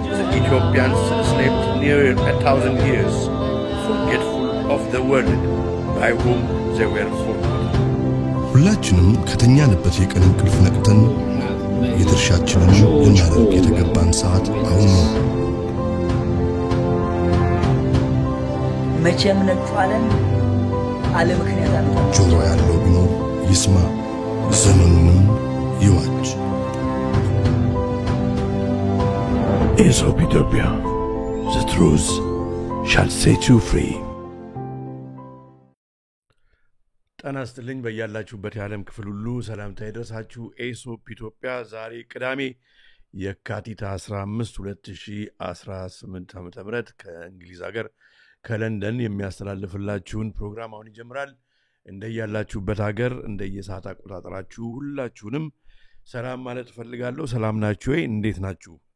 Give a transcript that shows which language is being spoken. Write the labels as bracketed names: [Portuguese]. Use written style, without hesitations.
[English] Ethiopians slept near 1,000 years, forgetful of the world by whom they were forgotten. [Amharic] ሁላችንም ከተኛንበት የቀን እንቅልፍ ነቅተን የድርሻችንን ልናደርግ የተገባን ሰዓት አሁን ነው። መቼም ነጥፋለን አለ ምክንያት አለ። ጆሮ ያለው ቢኖር ይስማ፣ ዘመኑንም ይዋጅ። [English] Ethiopia, the truth shall set you free. [Amharic] ጤና ይስጥልኝ በያላችሁበት የዓለም ክፍል ሁሉ ሰላምታ ይድረሳችሁ። ኢትዮጵያ ዛሬ ቅዳሜ የካቲት 15 2018 ዓ.ም ከእንግሊዝ ሀገር ከለንደን የሚያስተላልፍላችሁን ፕሮግራም አሁን ይጀምራል። እንደያላችሁበት ሀገር እንደየሰዓት አቆጣጠራችሁ ሁላችሁንም ሰላም ማለት ፈልጋለሁ። ሰላም ናችሁ ወይ? እንዴት ናችሁ?